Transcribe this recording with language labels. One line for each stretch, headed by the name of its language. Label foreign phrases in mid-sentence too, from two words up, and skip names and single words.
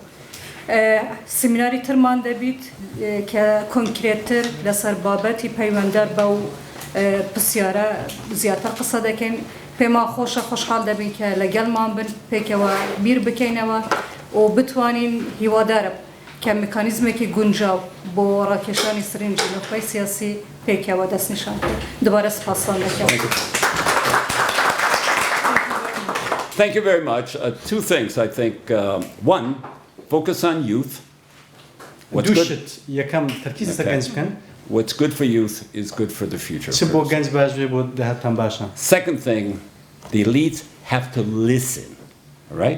Central Kurdish: سیمیناری ترمان دەبیت کە کۆنکرێتتر لەسەر بابەتی پەیوەنددار بەو پرسیارە زیاتر قسە دەکەین پێمان خۆشە خۆشحاڵ دەبین کە لەگەڵمان بن پێکەوە بیر بکەینەوە و بتوانین هیوادارم کە میکانیزمێکی گونجاو بۆ ڕاکێشانی سەرنجی نوخبەی سیاسی پێکەوە دەستنیشان دوبارە سپاسان دەکەم.
English: Thank you very much. Two things, I think. One, focus on youth. What's good for youth is good for the future. Second thing, the elites have to listen, right?